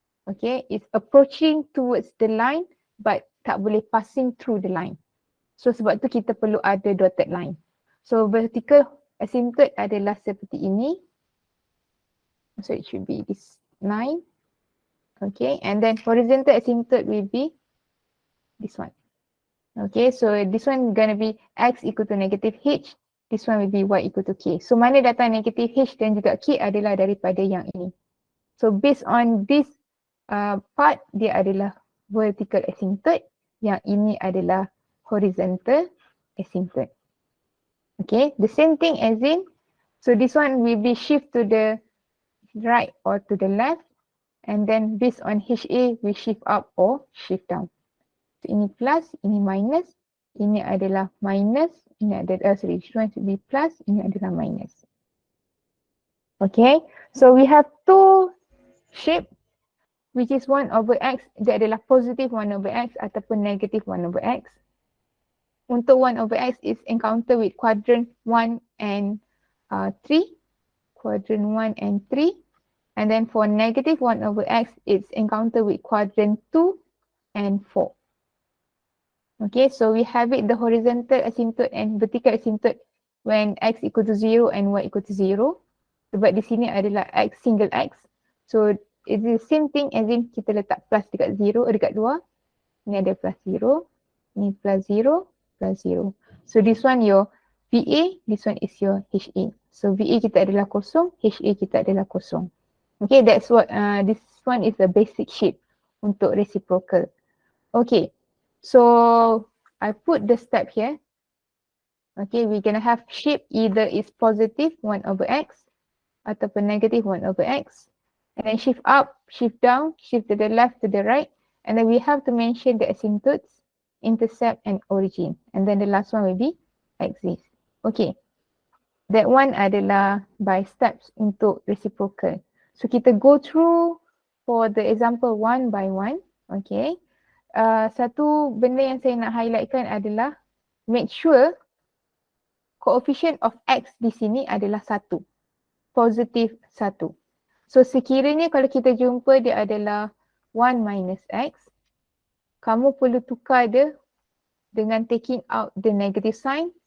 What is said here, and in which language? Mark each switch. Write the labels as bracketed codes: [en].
[en] Okay, it's approaching towards the line but [ms] tak boleh [en] passing through the line. [ms] So sebab tu kita perlu ada dotted line. So vertical asymptote adalah seperti ini. [en] So it should be this line. Okay, and then horizontal asymptote will be this one. Okay, so this one gonna be x equal to negative h. This one will be y equal to k. So [ms] mana datang negative h dan juga k adalah daripada yang ini. [en] So based on this part, [ms] dia adalah [en] vertical asymptote. [ms] Yang ini adalah horizontal asymptote. [en] Okay, the same thing as in, so this one will be shift to the right or to the left. And then based on HA, we shift up or shift down. [ms] So ini plus, ini minus, ini adalah minus, ini adalah, sorry, [en] this one should be plus, [ms] ini adalah minus. [en] Okay, so we have two shape, which is 1 over x, [ms] dia adalah [en] positive 1 over x ataupun negative 1 over x. Untuk 1 over x is encounter with quadrant 1 and 3, quadrant 1 and 3. And then for negative 1 over x, it's encounter with quadrant 2 and 4. Okay, so we have it the horizontal asymptote and vertical asymptote when x equal to 0 and y equal to 0. [ms] Sebab di sini adalah x single x. [en] So it's the same thing as in [ms] kita letak plus dekat 0, dekat 2. Ini ada plus 0, ini plus 0, plus 0. [en] So this one your VA, this one is your HA. [ms] So VA kita adalah kosong, HA kita adalah kosong. [en] Okay, that's what, this one is the basic shape untuk reciprocal. Okay, so I put the step here. Okay, we're gonna have shape either is positive 1 over x ataupun negative 1 over x. And then shift up, shift down, shift to the left, to the right. And then we have to mention the asymptotes, intercept and origin. And then the last one will be axis. Okay, that one adalah by steps untuk reciprocal. So kita go through for the example one by one. Okay. [ms] Satu benda yang saya nak highlightkan adalah [en] make sure coefficient of x [ms] di sini adalah 1. Positif 1. So sekiranya kalau kita jumpa dia adalah 1 minus x, kamu perlu tukar dia dengan [en] taking out the negative sign.